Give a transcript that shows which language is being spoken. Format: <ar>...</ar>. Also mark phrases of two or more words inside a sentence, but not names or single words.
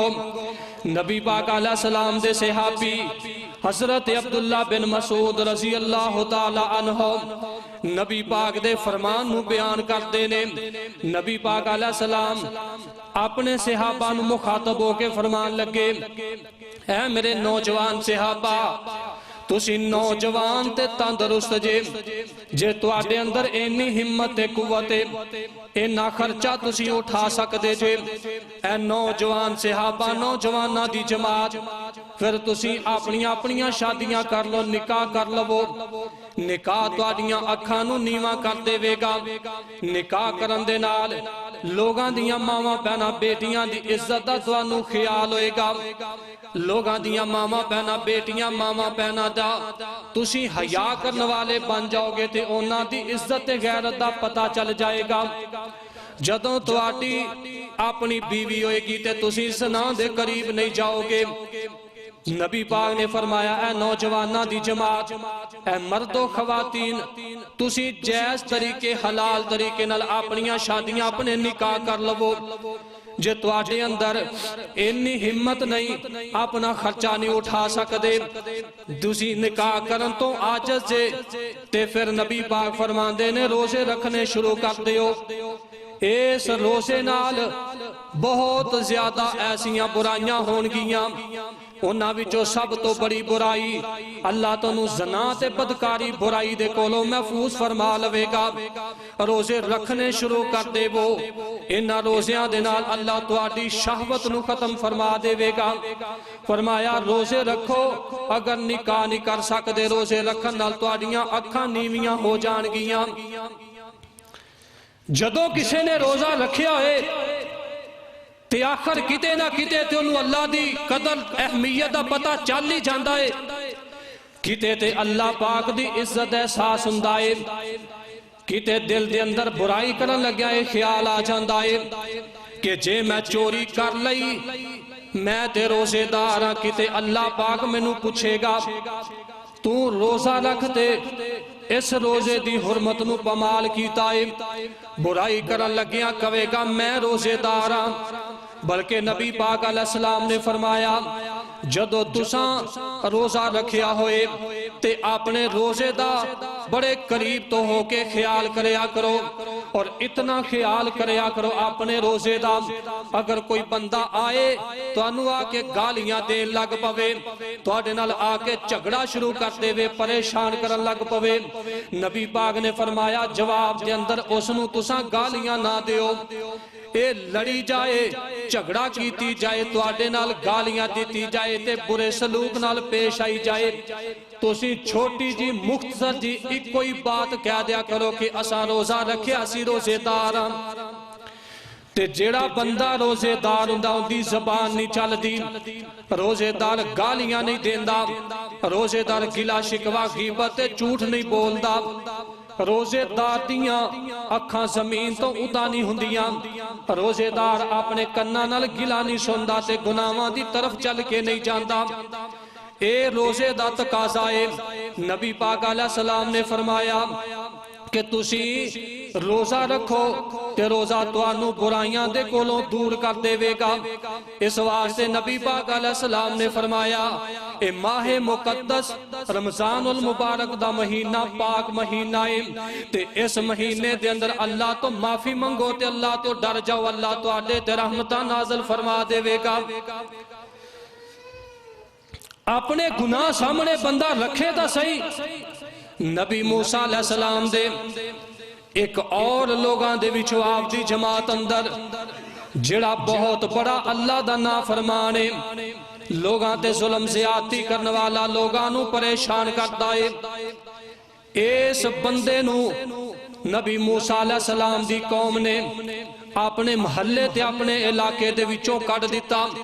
<pa>نبی پاک</pa> <ar>علیہ السلام</ar> <pa>دے صحابی حضرت عبداللہ بن مسعود</pa> <ar>رضی اللہ تعالی عنہ</ar> <pa>نبی پاک دے فرمان نو بیان کرتے نے. نبی پاک</pa> <ar>علیہ السلام</ar> <pa>اپنے صحابہ نو مخاطب ہو کے فرمان لگے اے میرے نوجوان صحابہ تسی نوجوان تے تندرست جے تواڈے اندر اینی ہمت تے قوت اینا خرچہ تسی اٹھا سکدے جے. اے نوجوان صحابہ نوجواناں دی جماعت پھر تسی اپنیاں شادیاں کر لو، نکاح کر لو. نکاح تواڈیاں اکھاں نو نیواں کر دے وے گا. نکاح کرن دے نال لوگاں دیاں ماواں بہناں بیٹیاں دی عزت دا تانوں خیال ہوئے گا. لوگاں دیاں ماواں بہناں بیٹیاں ماواں بہناں دا تسی حیا کرن والے بن جاؤ گے تے انہاں دی عزت تے غیرت دا پتہ چل جائے گا. جدوں تواڈی اپنی بیوی ہوئے گی تے تسی زنا دے قریب نہیں جاؤ گے. نبی پاک نے فرمایا اے نوجواناں دی جماعت، اے مرد و خواتین تسی جائز طریقے حلال طریقے نال اپنیاں شادیاں اپنے نکاح کر لو. جے تواڈے اندر اینی ہمت نہیں اپنا خرچہ نہیں اٹھا سکدے تسی نکاح کرن تو عاجز جے تے پھر نبی پاک فرماندے نے روزے رکھنے شروع کر دیو. اس روزے نال بہت زیادہ ایسیاں برائیاں ہون گیاں. انہاں وچوں سب تو بڑی برائی اللہ تانوں زنا تے بدکاری برائی دے کولوں محفوظ فرما لوے گا. روزے رکھنے شروع کر دے وہ انہاں روزیاں دے نال اللہ تواڈی شہوت نو ختم فرما دے وے گا. فرمایا روزے رکھو، اگر نکاح نہیں کر سکدے روزے رکھن نال تواڈیاں اکھاں نیویاں ہو جان گیاں. جدوں کسے نے روزہ رکھیا ہوئے تے آخر کتے نہ کتے تے انہوں اللہ دی قدر اہمیت دا پتہ چل ہی جاندا ہے. کتے تے اللہ پاک دی عزت احساس ہوندا ہے، کتے دل دے اندر برائی کرن لگیا ہے خیال آ جاندا ہے کہ جے میں چوری کر لئی میں تے روزے دار ہاں کتے اللہ پاک مینوں پوچھے گا تو روزہ رکھتے اس روزے دی حرمت نو پمال کیتا ہے. برائی کرن لگیاں کہے گا میں روزے دار ہاں. بلکہ نبی پاک</pa> <ar>علیہ السلام</ar> <pa>نے فرمایا جدو تساں روزہ رکھیا ہوئے تے اپنے روزے دا بڑے قریب تو ہو کے خیال کریا کرو اور اتنا خیال کریا کرو اپنے روزے دا اگر کوئی بندہ آئے تو انہوں آ کے گالیاں دے لگ پوے تو آڈے نال آ کے جھگڑا شروع کر دے وے پریشان کرن لگ پوے. نبی پاک نے فرمایا جواب دے اندر اس نو تساں گالیاں نہ دیو، اے لڑی جائے جھگڑا کیتی جائے تو آڈے نال گالیاں دیتی جائے تے برے سلوک نال پیش آئی جائے تو اسی چھوٹی جی مختصر جی ایک کوئی بات کہہ دیا کرو کہ اساں روزہ رکھے اسی روزے دار ہاں. تے جیڑا بندہ روزے دار ہوندا اون دی زبان نہیں چل دی، روزے دار گالیاں نہیں دیندا، روزے دار گلا شکوا غیبت جھوٹ نہیں بولدا، روزے دار دیاں اکھاں زمین تو ادا نہیں ہوندیاں، روزے دار اپنے کناں نال گلا نہیں سندا تے گناہاں دی طرف چل کے نہیں جاندا۔ اے روزے دا تقاضا ہے۔ نبی پاک</pa> <ar>علیہ السلام</ar> <pa>نے فرمایا کہ تسی روزہ رکھو تے روزہ تانوں برائیاں دے کولوں دور کر دے گا۔ اس واسطے نبی پاک</pa> <ar>علیہ السلام</ar> <pa>نے فرمایا اے ماہ مقدس رمضان المبارک دا مہینہ پاک مہینہ ہے تے اس مہینے دے اندر اللہ تو معافی منگو تے اللہ تو ڈر جاؤ، اللہ تو آڈے تے رحمتہ نازل فرما دے گا۔ اپنے گناہ سامنے بندہ رکھے تا صحیح۔ نبی موسیٰ</pa> <ar>علیہ السلام</ar> <pa>دے ایک اور لوگاں دے وچوں آپ دی جماعت اندر جڑا بہت بڑا اللہ دا نافرمانے، لوگاں تے ظلم زیادتی کرنے والا، لوگاں نو پریشان کرتا ہے، اس بندے نو نبی موسیٰ علیہ السلام دی قوم نے اپنے محلے تے اپنے علاقے دے وچوں کٹ دیتا۔</pa>